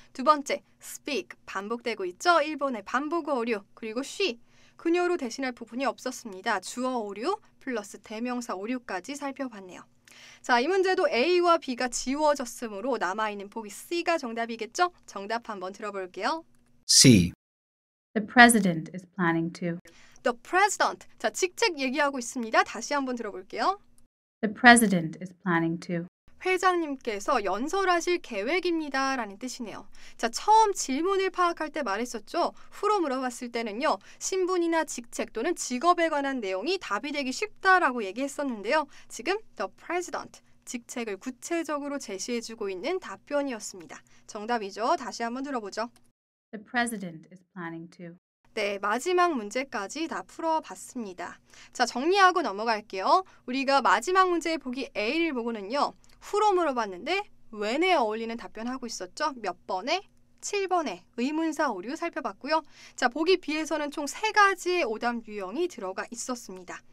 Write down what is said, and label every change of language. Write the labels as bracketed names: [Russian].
[Korean] 두 번째, speak, 반복되고 있죠. 1번의 반복어 오류, 그리고 she, 그녀로 대신할 부분이 없었습니다. 주어 오류 플러스 대명사 오류까지 살펴봤네요. 자, 이 문제도 A와 B가 지워졌으므로 남아있는 보기 C가 정답이겠죠? 정답 한번 들어볼게요. [English] C. The president is planning to. The president. [Korean] 자, 직책 얘기하고 있습니다. 다시 한번 들어볼게요. [English] The president is planning to. [Korean] 회장님께서 연설하실 계획입니다 라는 뜻이네요. 자, 처음 질문을 파악할 때 말했었죠. 후로 물어봤을 때는요. 신분이나 직책 또는 직업에 관한 내용이 답이 되기 쉽다라고 얘기했었는데요. 지금 the president, 직책을 구체적으로 제시해주고 있는 답변이었습니다. 정답이죠. 다시 한번 들어보죠. [English] The president is planning to. [Korean] 네, 마지막 문제까지 다 풀어봤습니다. 자, 정리하고 넘어갈게요. 우리가 마지막 문제의 보기 A를 보고는요. 후로 물어봤는데 when에 어울리는 답변하고 있었죠. 몇 번에? 7번에 의문사 오류 살펴봤고요. 자, 보기 B에서는 총 3가지의 오답 유형이 들어가 있었습니다.